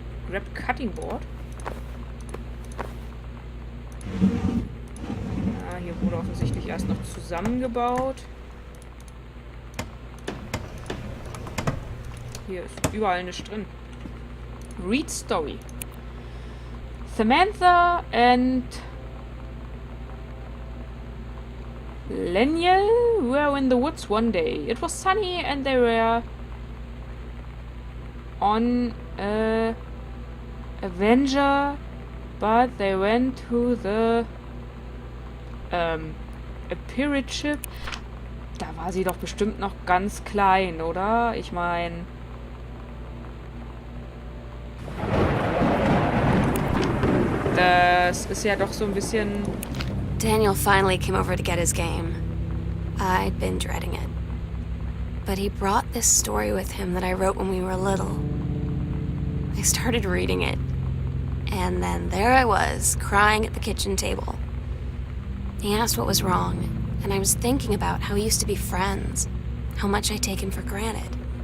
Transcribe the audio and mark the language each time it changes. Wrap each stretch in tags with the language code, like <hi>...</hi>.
<en>Grab Cutting Board.</en> <de>Hier wurde offensichtlich erst noch zusammengebaut. Hier ist überall nichts drin.</de> <en>Read Story. Samantha and Leniel were in the woods one day. It was sunny and they were on a adventure, but they went to the pirate ship.</en> <de>Da war sie doch bestimmt noch ganz klein, oder? Ich meine... Das ist ja doch so ein bisschen...</de> <en>Daniel finally came over to get his game. I'd been dreading it. But he brought this story with him that I wrote when we were little. I started reading it. And then there I was, crying at the kitchen table. He asked what was wrong, and I was thinking about how we used to be friends, how much I take him for granted.</en>